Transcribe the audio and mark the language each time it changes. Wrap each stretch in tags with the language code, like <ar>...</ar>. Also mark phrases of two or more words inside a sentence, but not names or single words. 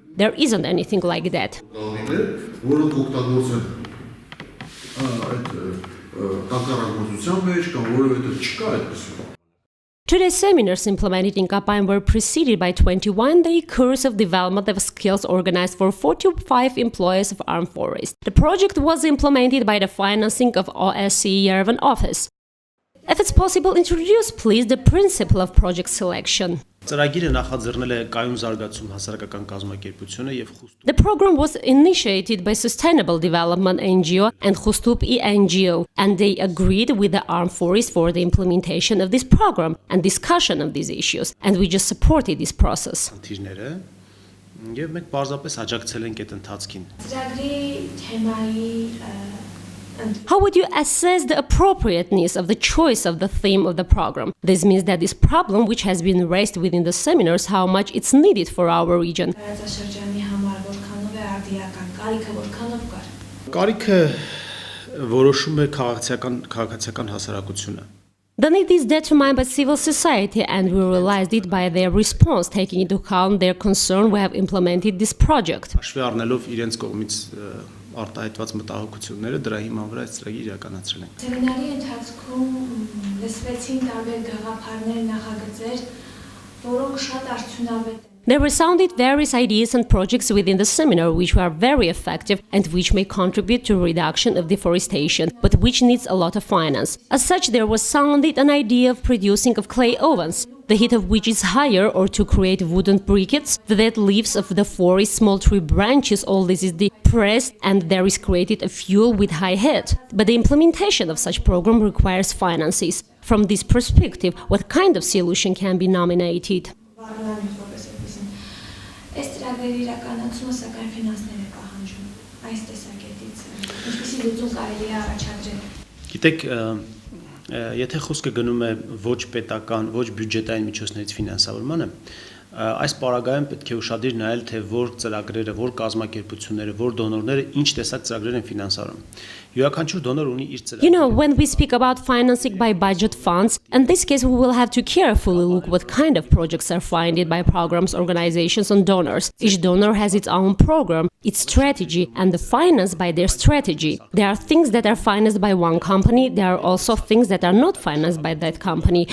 <en>There isn't anything like that. Today's seminars implemented in Kapan were preceded by 21 day course of development of skills organized for 45 employees of armed forest. The project was implemented by the financing of OSCE Yerevan office. If it's possible, introduce please the principle of project selection.</en> <hy>Ծրագիրը նախաձեռնել է կայուն զարգացում հասարակական կազմակերպությունը եւ Խուստուպ.</hy> <en>The program was initiated by Sustainable Development NGO and Խուստուպ NGO, and they agreed with the armed forces for the implementation of this program and discussion of these issues, and we just supported this process.</en> <hy>Խնդիրները եւ մենք բարձրապես աջակցել ենք այդ ընթացքին։ Ծրագրի թեմայի</hy> <en>How would you assess the appropriateness of the choice of the theme of the program? This means that this problem, which has been raised within the seminars, how much it's needed for our region.</en> <hy>Կարիքը որոշում է քաղաքացիական հասարակությունը։</hy> <en>The need is determined by civil society, and we realized it by their response, taking into account their concern. We have implemented this project.</en> <hy>Հաշվի առնելով իրենց կողմից արտահայտված մտահոգությունները դրա հիման վրա այս ծրագիրը իրականացրել ենք։ Սեմինարի ընթացքում լսվեցին տարբեր գաղափարներ, նախագծեր, որոնք շատ արդյունավետ են։</hy> <en>There were sounded various ideas and projects within the seminar which were very effective and which may contribute to reduction of deforestation, but which needs a lot of finance. As such, there was sounded an idea of producing of clay ovens, the heat of which is higher, or to create wooden briquettes, the dead leaves of the forest, small tree branches, all this is depressed and there is created a fuel with high heat. But the implementation of such program requires finances. From this perspective, what kind of solution can be nominated?</en> <hy>Այս ծրագրերի իրականացումը սակայն ֆինանսներ է պահանջում։ Այս տեսակետից ինչպիսի լուծում կարելի է առաջադրել։ Գիտեք, եթե խոսքը գնում է ոչ պետական, ոչ բյուջետային միջոցներից ֆինանսավորմանը, այս պարագայում պետք է ուշադիր նայել, թե որ ծրագրերը, որ կազմակերպությունները, որ դոնորները ինչ տեսակ ծրագրեր են ֆինանսավորում։ Յուրաքանչյուր դոնոր ունի իր ծրագիրը։</hy> <en>You know, when we speak about financing by budget funds, in this case we will have to carefully look what kind of projects are funded by programs, organizations and donors. Each donor has its own program, its strategy, and the finance by their strategy. There are things that are financed by one company, there are also things that are not financed by that company.</en>